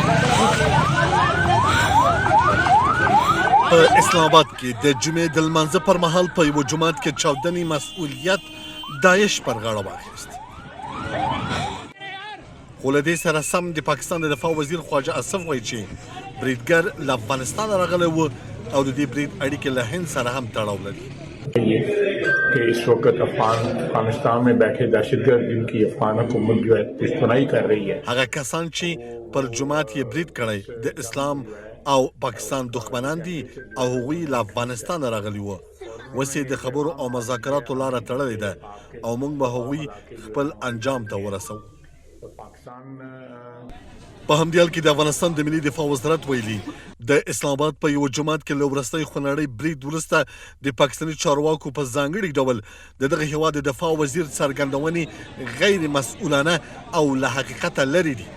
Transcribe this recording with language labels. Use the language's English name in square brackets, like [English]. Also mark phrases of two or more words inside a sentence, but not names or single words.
[Pashto] په اسلام آباد کې د جمعې د لمانځه پر مهال په یوه جومات کې چاودنې مسؤلیت داعش پر غاړه واخیست. خو له دې سره سم د پاکستان د دفاع وزیر خواجه اسف وایي چې بریدګر له افغانستان راغلی و او د دې برید اړیکې له هند سره هم تړاو لري. [Urdu] کہ اس وقت افغانستان میں بیٹھے دہشت گرد جن کی افغان حکومت جو ہے پشتونائی کر رہی ہے. [Pashto] هغه کسان چې پر جماعت یې برید کړی د اسلام او پاکستان دښمنان دي او هغوی له افغانستان راغلي وو. اوس یې د خبرو او مذاکراتو لاره تړلې ده او موږ به هغوی خپل انجام ته ورسوو. په همدې حال کې د افغانستان د ملي دفاع وزارت ویلي د اسلام آباد په یوه جومات کې له وروستۍ خونړۍ برید وروسته د پاکستاني چارواکو په ځانګړي ډول د دغه هېواد د دفاع وزیر څرګندونې غیر مسؤلانه او له حقیقته لرې دي.